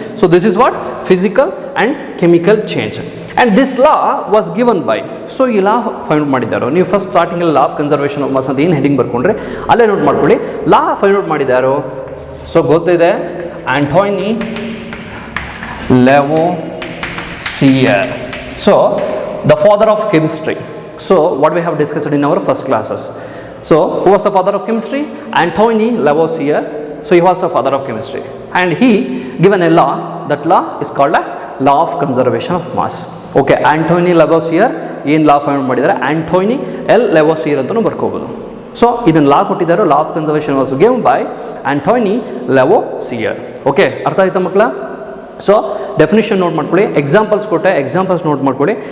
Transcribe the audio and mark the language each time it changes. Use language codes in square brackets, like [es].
[en] So this is what physical and chemical change. And this law was given by. [kn] So ಈ ಲಾ find out ಮಾಡಿದ್ದಾರೋ, ನೀವು first ಸ್ಟಾರ್ಟಿಂಗಲ್ಲಿ law of conservation of mass ಅಂತ ಏನು heading ಬರ್ಕೊಂಡ್ರೆ ಅಲ್ಲೇ note ಮಾಡ್ಕೊಳ್ಳಿ. ಲಾ find out ಮಾಡಿದ್ದಾರೋ, so ಗೊತ್ತಿದೆ, Antony ಲೆವೋಸಿಯರ್. [en] So the father of chemistry. So what we have discussed in our first classes. So who was the father of chemistry? Antoine Lavoisier. So he was the father of chemistry, and he given a law. That law is called as law of conservation of mass. [kn] Okay, Antoine Lavoisier ಏನು ಲಾ find ಮಾಡಿದ್ದಾರೆ, Antony L ಲೆವೋಸಿಯರ್ ಅಂತಲೂ ಬರ್ಕೋಬೋದು. So ಇದನ್ನು ಲಾ ಕೊಟ್ಟಿದ್ದಾರೆ, [en] Law of conservation was given by Antoine Lavoisier. [kn] Okay, ಅರ್ಥ ಆಯ್ತಾ ಮಕ್ಕಳ? So definition note ಮಾಡ್ಕೊಳ್ಳಿ, examples ಕೊಟ್ಟೆ, ಎಕ್ಸಾಂಪಲ್ಸ್ ನೋಟ್ ಮಾಡ್ಕೊಳ್ಳಿ.